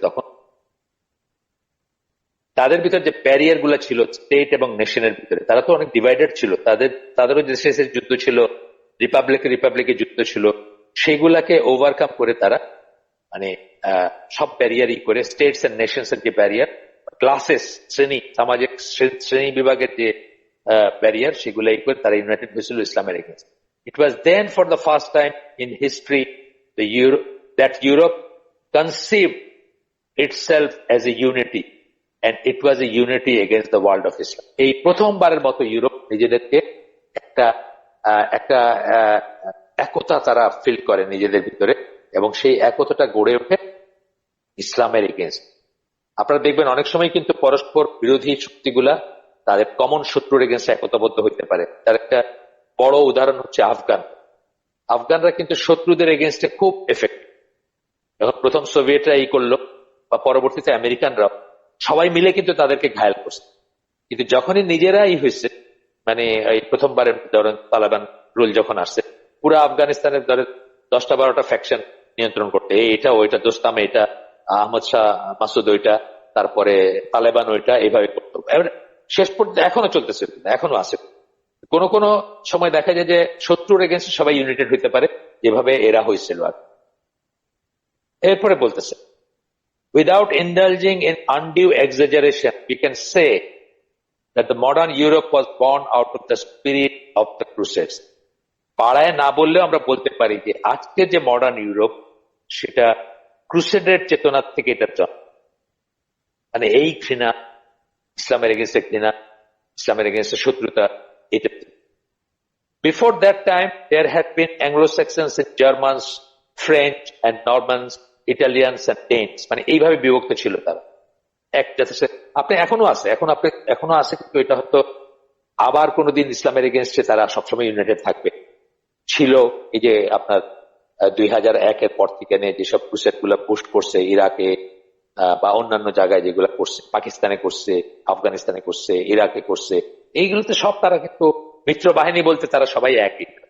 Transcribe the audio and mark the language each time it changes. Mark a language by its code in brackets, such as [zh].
[bn] তখন তাদের ভিতরে যে ব্যারিয়ার গুলা ছিল স্টেট এবং নেশনের ভিতরে, তারা তো অনেক ডিভাইডেড ছিল, তাদেরও দেশে যুদ্ধ ছিল, রিপাবলিকে যুদ্ধ ছিল, সেগুলাকে ওভারকাম করে তারা মানে সব ব্যারিয়ারই করে, [en] states and nations [bn] এর যে ব্যারিয়ার, ক্লাসেস, সামাজিক শ্রেণী বিভাগের যে ব্যারিয়ার, সেগুলাই করে তারা ইউনাইটেড হয়েছিল ইসলামের against. [en] It was then for the first time in history that Europe conceived itself as a unity, and it was a unity against the world of Islam. [bn] এই প্রথমবারের মতো ইউরোপ নিজেদেরকে একটা একটা একতা তারা ফিল করে নিজেদের ভিতরে, এবং সেই একতাটা গড়ে ওঠে ইসলামের এগেইনস্ট। আপনারা দেখবেন অনেক সময় কিন্তু পরস্পর বিরোধী শক্তিগুলা তাদের কমন শত্রুর এগেইনস্ট একতাবদ্ধ হইতে পারে। তার একটা বড় উদাহরণ হচ্ছে আফগানরা কিন্তু শত্রুদের এগেইনস্টে খুব এফেক্টিভ। যখন প্রথম সোভিয়েতরা করলো, বা পরবর্তীতে আমেরিকানরা, সবাই মিলে কিন্তু তাদেরকে ঘায়েল করছে। কিন্তু যখনই নিজেরা হয়েছে, মানে এই প্রথমবারের ধরেন তালেবান রুল যখন আসছে, পুরো আফগানিস্তানের ধরেন 10-12টা ফ্যাকশন নিয়ন্ত্রণ করতে, এটা ওইটা, দোস্তাম এটা, আহমদ শাহ মাসুদ ওইটা, তারপরে তালেবান ওইটা, এইভাবে করতো। শেষ পর্যন্ত এখনো চলতেছে, এখনো আছে। কোন কোন সময় দেখা যায় যে শত্রুর এগেইনস্টে সবাই ইউনাইটেড হইতে পারে, যেভাবে এরা হয়েছিল। আর এরপরে বলতেছে, [en] without indulging in undue exaggeration, we can say that the modern Europe was born out of the spirit of the Crusades. [bn] পাড়ায় না বললেও আমরা বলতে পারি যে আজকে যে মডার্ন ইউরোপ, সেটা ক্রুসেডের চেতনার থেকে এটা জন্ম। মানে এই ঘৃণা, ইসলামের এগেইনস্টে ঘৃণা, ইসলামের এগেইনস্টে শত্রুতা, এটা। [en] Before that time, there had been Anglo-Saxons and Germans, French and Normans, Italians and Danes, [bn] মানে এইভাবে বিভক্ত ছিল তারা। আপনি এখনো আছে, কিন্তু এটা হয়তো আবার কোনোদিন ইসলামের এগেইনস্টে তারা সবসময় ইউনাইটেড থাকবে। ছিল এই যে আপনার 2001-এর পর থেকে যেসব ক্রুসেড গুলা পোস্ট করছে ইরাকে বা অন্যান্য জায়গায়, যেগুলা করছে, পাকিস্তানে করছে, আফগানিস্তানে করছে, ইরাকে করছে, এইগুলোতে সব তারা কিন্তু মিত্র বাহিনী বলতে তারা সবাই একই।